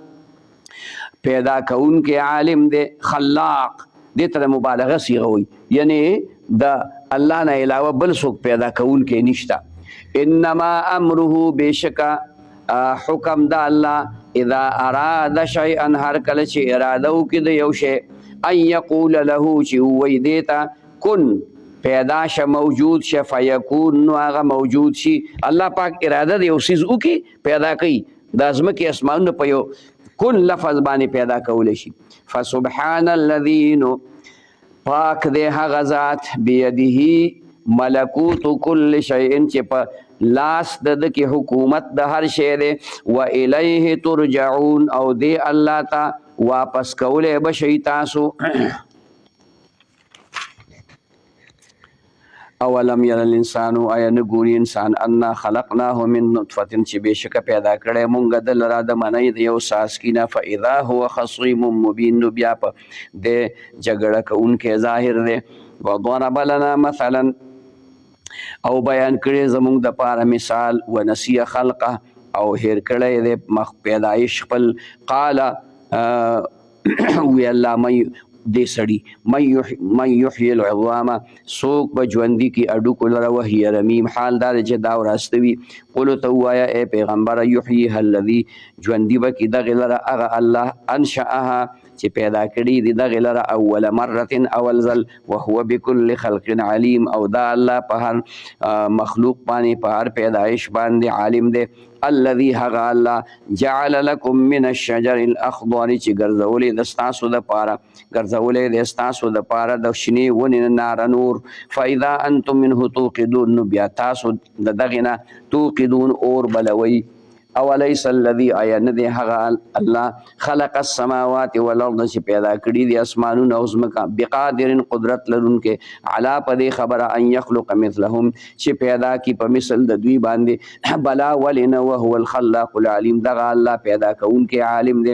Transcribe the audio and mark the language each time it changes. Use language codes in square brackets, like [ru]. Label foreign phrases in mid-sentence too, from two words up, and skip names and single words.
[ps] پیدا کوونکی عالم دی خلاق دې ته د مبالغه صیغه وایي یعنی د الله نه علاوه بل څوک پیدا کوونکی نشته [ar] انما امره [ps] بشکا حکم د الله [ar] اذا اراد شيئا [ps] هر کله چې اراده وکړي د یو شی [ar] ان یقول له [ps] چې ووایي دې ته کن پیدا شه موجود شه فیکون نو هغه موجود شي الله پاک اراده د یو څیز وکړي پیدا کوي د ځمکې اسمانونه په یو کن لفظ باندې پیدا کولی شي [ar] فسبحان الذي [ps] نو پاک دی هغه ذات [ar] بیده ملکوت کل شیء [ps] چې په لاس د ده کې حکومت د هر شی دی [ar] و الیه ترجعون [ps] او دی الله ته واپس کولی به شئ تاسو [ar] اولم یر الانسان [ps] آیا نه ګوري انسان [ar] انا خلقناه من نطفة [ps] چې بېشکه پیدا کړی مونږ ده لره د منۍ د یو څاڅکي نه [ar] فاذا هو خصیم مبین [ps] نو بیا په د جګړه کوونکی ظاهر دی [ar] وضرب لنا مثلا [ps] او بیان کړی زمونږ دپاره مثال [ar] ونسی خلقه [ps] او هیر کړی دی مخ پیدایش خپل قال وی الله دې سړي [ar] من یحیی العظام [ps] څوک به ژوندي کړي هډوکو لره [ar] وهي رمیم [ps] حال دا دی چې دا وراسته وي قلو ته ووایه ای پیغمبره [ar] یحییها الذي [ps] ژوندي به کړي دغې لره هغه الله انشأها چې پیدا کړي دي دغې لره [ar] اول مرة [ps] اول ځل [ar] وهو بكل خلق علیم [ps] او دا الله په هر مخلوق باندې په هر پیدایش باندې عالم دی الذي هغه الله [ar] جعل لكم من الشجر الاخضر [ps] چې ګرځولې د ستاسو دپاره ګرځولې د ستاسو دپاره د شنې ونې نه ناره نور [ar] فاذا انتم منه توقدون [ps] نو بیا تاسو د دغې نه توقدون اور بلوئ [ar] اولیس الذي [ps] آیا نه دی هغه الله [ar] خلق السماوات والارض [ps] چې پیدا کړي دي اسمانونه او ځمکه بقادر قدرت لرونکې علا په دې خبره [ar] ان یخلق مثلهم [ps] چې پیدا کړي په مثل د دوی باندې بلا ولې نه [ar] وهو الخلاق العلیم [ps] دغه الله پیدا کوونکی عالم دی